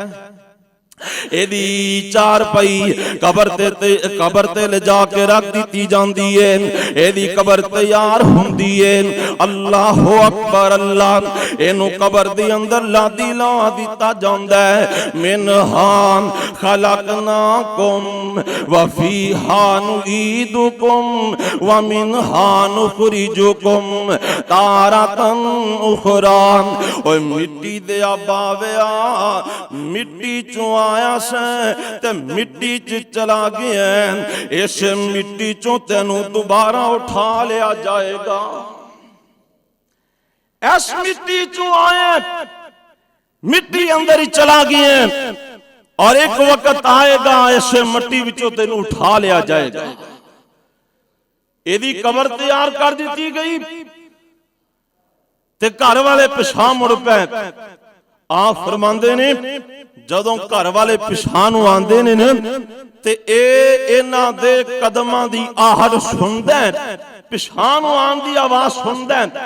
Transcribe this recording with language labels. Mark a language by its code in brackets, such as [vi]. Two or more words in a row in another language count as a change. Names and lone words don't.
[pa] ایدی چار پئی قبر تے لے جاکے رکھ دی جاتی ہے. ایدی قبر تیار ہندی ہے. [ar] الله أكبر الله. [pa] اینوں قبر دے اندر لادی لا دتا جاندا ہے. [ar] منها خلقناكم وفيها نعيدكم ومنها نخرجكم تارة أخرى. [pa] اوئے مٹی دے باویا، مٹی چوں آیا سیں تے مٹی چ چلا گیا، اس مٹی چوں تینوں دوبارہ اٹھا لیا جائے گا. اس مٹی چوں آئے، مٹی اندر ہی چلا گیا، اور ایک وقت آئے گا اس مٹی وچوں تینوں اٹھا لیا جائے گا. ایدی قبر تیار کر دی گئی تے گھر والے پچھا مڑ پے. آپ فرماندے نیں جدوں گھر والے پچھا نوں آندے نیں تے انہاں دے قدماں دی آہٹ سندا ہے، پچھا نوں آن دی آواز سندا ہے.